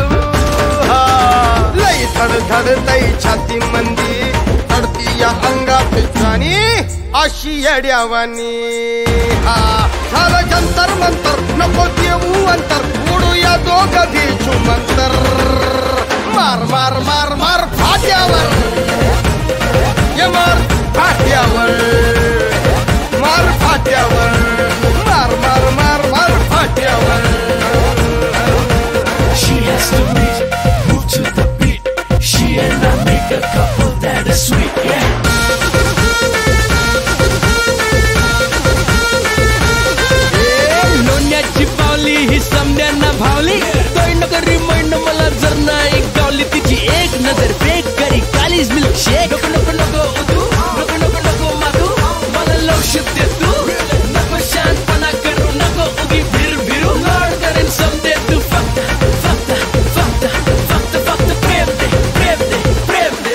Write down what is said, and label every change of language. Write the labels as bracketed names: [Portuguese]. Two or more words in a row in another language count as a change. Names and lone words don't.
[Marathi] लई धड धड लई छाती मंदी चढती या अंगात जाणी अशी येड्यावानी झालं जंतर मंतर नको देऊ अंतर उडूया दोघं घेऊ मंतर मार मार मार मार फाट्यावर ये मार फाट्यावर मार फाट्यावर मार मार मार मार फाट्यावर [English] She has to meet, move to the beat. She and I make a couple that is sweet, yeah. [Marathi] लोण्याची पावली ही समड्यांना भावली तोय नगरी मैंड मला जर नाही गावली तिची एक नजर फेक करी कालीज मिल्क शेक नको नको नको उतू नको नको नको मातू मला लवशिप दे तू नको शांतपणा करू नको उगी फिर फिरू लॉर्ड करेन समदे तू फक्त फक्त फक्त फक्त फक्त प्रेम दे